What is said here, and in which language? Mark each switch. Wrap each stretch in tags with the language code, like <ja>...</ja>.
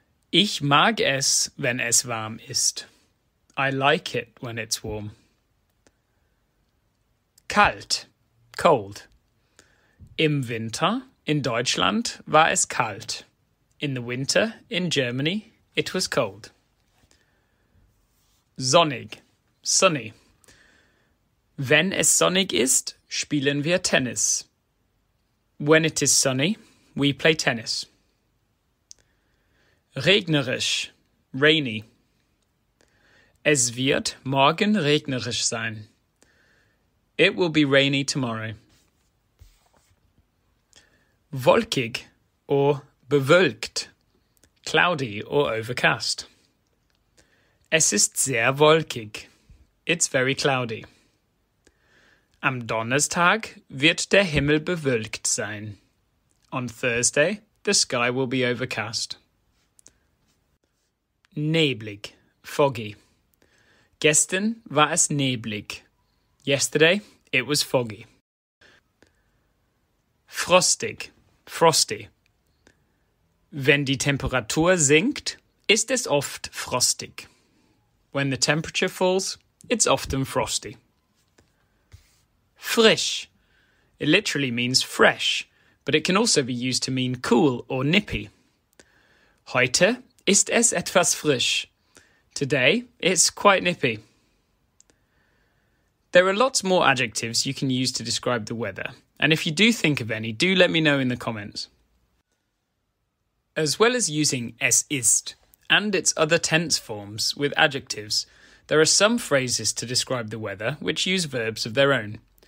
<de>Ich mag es, wenn es warm ist.</de> <en>I like it when it's warm.</en> <de>Kalt, cold. Im Winter in Deutschland war es kalt.</de> <en>In the winter in Germany it was cold.</en> <de>Sonnig, sunny. Wenn es sonnig ist, spielen wir Tennis.</de> <en>When it is sunny, we play tennis.</en> <de>Regnerisch, rainy. Es wird morgen regnerisch sein.</de> <en>It will be rainy tomorrow.</en> <de>Wolkig or bewölkt,</de> <en>cloudy or overcast.</en> <de>Es ist sehr wolkig.</de> <en>It's very cloudy.</en> <de>Am Donnerstag wird der Himmel bewölkt sein.</de> <en>On Thursday, the sky will be overcast.</en> <de>Neblig, foggy. Gestern war es neblig.</de> <en>Yesterday, it was foggy.</en> <de>Frostig, frosty. Wenn die Temperatur sinkt, ist es oft frostig.</de> <en>When the temperature falls, it's often frosty. Frisch. It literally means fresh, but it can also be used to mean cool or nippy.</en> <de>Heute ist es etwas frisch.</de> <en>Today, it's quite nippy. There are lots more adjectives you can use to describe the weather, and if you do think of any, do let me know in the comments. As well as using es ist and its other tense forms with adjectives, there are some phrases to describe the weather which use verbs of their own.</en>